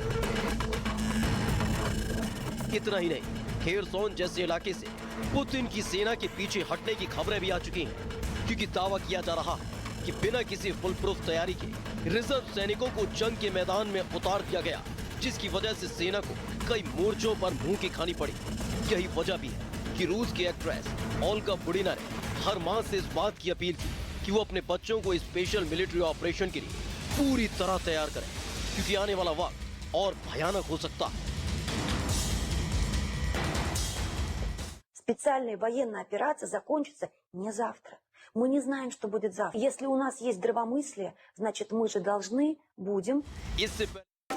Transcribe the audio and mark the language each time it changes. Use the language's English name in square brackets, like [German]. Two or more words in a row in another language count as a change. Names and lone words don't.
[Hindi] इतना ही नहीं, खेरसोन जैसे इलाके से पुतिन की सेना के पीछे हटने की खबरें भी आ चुकी हैं, क्योंकि दावा किया जा रहा है कि बिना किसी [English] full proof [Hindi] तैयारी के रिजर्व सैनिकों को जंग के मैदान में उतार दिया गया, जिसकी वजह से सेना को कई मोर्चों पर मुंह की खानी पड़ी। यही वजह भी है कि रूस की एक्ट्रेस ओल्गा बुडीना ने हर मां से इस बात की अपील की कि वो अपने बच्चों को [English] special military operation [Hindi] के लिए पूरी तरह तैयार करें, क्योंकि आने वाला वक्त और भयानक हो सकता है। [Russian] Специальная военная операция закончится не завтра. Мы не знаем, что будет завтра. Если у нас есть здравомыслие, значит, мы же должны будем... [Hindi] इससे